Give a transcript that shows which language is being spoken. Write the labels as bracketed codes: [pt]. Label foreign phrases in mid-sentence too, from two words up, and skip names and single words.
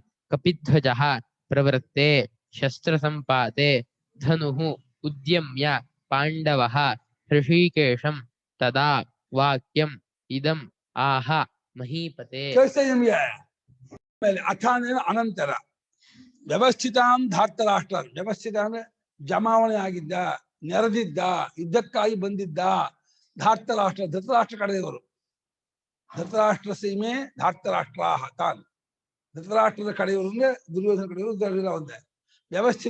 [sa] कपिध्वजः प्रवृत्ते शस्त्रसम्पाते धनुः उद्यम्य पाण्डवः ऋषिकेशं तदा वाक्यम् इदम् आह महीपते अथ अनंतर ವ್ಯವಸ್ಥಿತಾನ್ ಧಾರ್ತರಾಷ್ಟ್ರ [kn] ವ್ಯವಸ್ಥಿತ ಅಂದ್ರೆ ಜಮಾವಣೆ ಆಗಿದ್ದ ನೆರೆದಿದ್ದ ಯುದ್ಧಕ್ಕಾಗಿ ಬಂದಿದ್ದ ಧಾರ್ತರಾಷ್ಟ್ರ ಧೃತರಾಷ್ಟ್ರ ಕಡೆಯವರು ಧೃತರಾಷ್ಟ್ರ ಸೀಮೆ ಧಾರ್ತರಾಷ್ಟ್ರ ತಾನ್ ಧೃತರಾಷ್ಟ್ರದ ಕಡೆಯವರು ಅಂದ್ರೆ ದುರ್ಯೋಧನ ಕಡೆಯವರು ದುರ್ಯೋಧನ ಒಂದೇ ವ್ಯವಸ್ಥಿತ